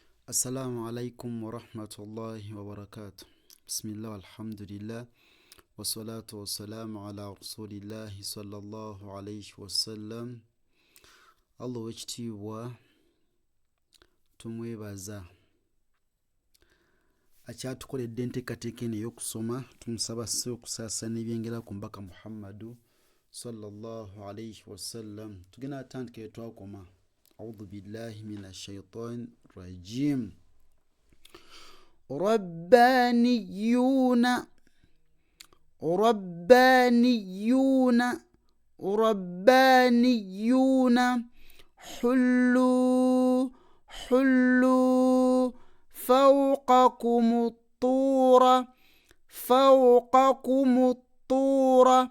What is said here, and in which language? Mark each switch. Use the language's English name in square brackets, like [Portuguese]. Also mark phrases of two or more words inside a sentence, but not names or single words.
[Arabic] السلام عليكم ورحمة الله وبركاته. بسم الله والحمد لله والصلاة والسلام على رسول الله صلى الله عليه وسلم. [Ganda] الله wekitiibwa tumwebaza akyatukoledde enteekateeka eno ey'okusoma. Tumusaba asse okusaasana ebyengera ku mbaka Muhammadu [Arabic] صلى الله عليه وسلم. [Ganda] Tugenda atandika twakoma. [Arabic] أعوذ بالله من الشيطان الرجيم. ربانيون ربانيون ربانيون حلوا حلوا فوقكم الطور فوقكم الطور